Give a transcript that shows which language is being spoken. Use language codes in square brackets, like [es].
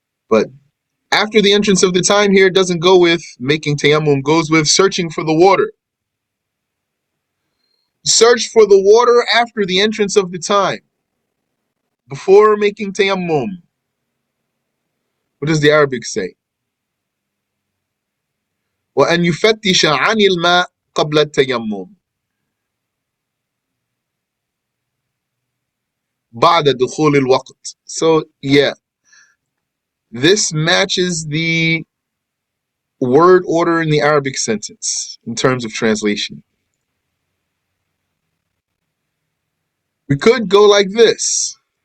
[en] But after the entrance of the time here doesn't go with making tayammum, goes with searching for the water. Search for the water after the entrance of the time, before making tayammum. What does the Arabic say? [ar] وأن يفتش عن الماء قبل التيمم بعد دخول الوقت. [en] So yeah, this matches the word order in the Arabic sentence in terms of translation. We could go like this.